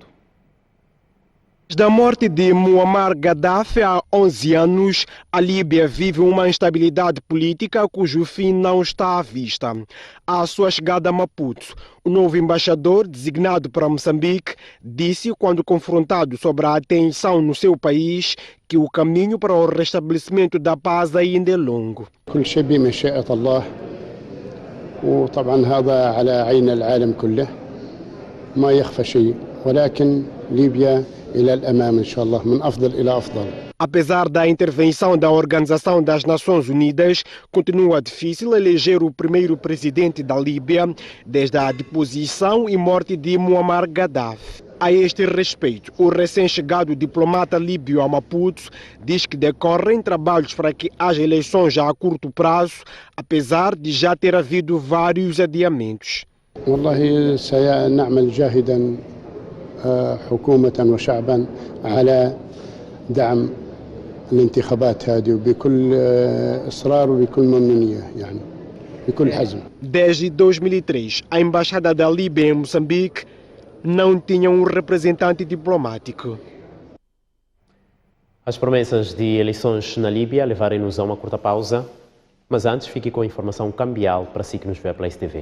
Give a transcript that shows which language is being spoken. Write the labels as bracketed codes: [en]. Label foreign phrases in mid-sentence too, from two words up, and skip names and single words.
[pt] Desde a morte de Muammar Gaddafi há 11 anos, a Líbia vive uma instabilidade política cujo fim não está à vista. À sua chegada a Maputo, o novo embaixador, designado para Moçambique, disse, quando confrontado sobre a tensão no seu país, que o caminho para o restabelecimento da paz ainda é longo. [ar] وطبعا هذا على عين العالم كله ما يخفى شيء ولكن ليبيا إلى الأمام إن شاء الله من أفضل إلى أفضل. [pt] Apesar da intervenção da Organização das Nações Unidas, continua difícil eleger o primeiro presidente da Líbia desde a deposição e morte de Muammar Gaddafi. A este respeito, o recém-chegado diplomata líbio a Maputo diz que decorrem trabalhos para que haja eleições a curto prazo, apesar de já ter havido vários adiamentos. [ar] والله سنعمل جاهدا حكومة وشعبا على دعم الانتخابات هذه وبكل إصرار وبكل ممنونية يعني بكل حزم. [pt] Desde 2003, a Embaixada da Líbia em Moçambique não tinha um representante diplomático. As promessas de eleições na Líbia levarem-nos a uma curta pausa, mas antes fique com a informação cambial para si que nos vê pela STV.